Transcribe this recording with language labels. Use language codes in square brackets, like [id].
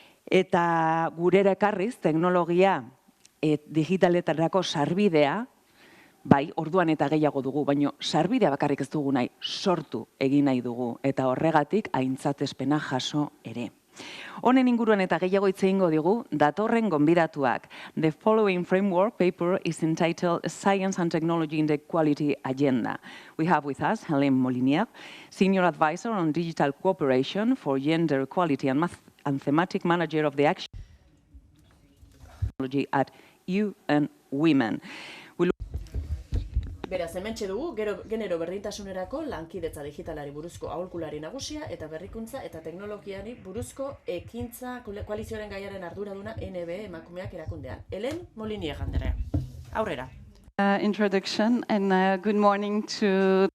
[eu] Eta gurera ekarriz, teknologia digitaletarako sarbidea, bai, orduan eta gehiago dugu, baina sarbidea bakarrik ez dugu nahi, sortu egin nahi dugu, eta horregatik aintzatespena jaso ere. Honen inguruan eta gehiago hitz egingo digu datorren gonbidatuak. [en] The following framework paper is entitled Science and Technology in the Equality Agenda. We have with us Hélène Molinier, Senior Advisor on Digital Cooperation for Gender Equality and Thematic Manager of the Action Technology at UN Women. [eu] Beraz, hementxe dugu, genero berdintasunerako lankidetza digitalari buruzko aholkulari nagusia eta berrikuntza eta teknologiari buruzko ekintza koalizioaren gaiaren arduraduna NBE emakumeak erakundean. Hélène Molinier andrea. Aurrera. [en] Introduction and good morning to...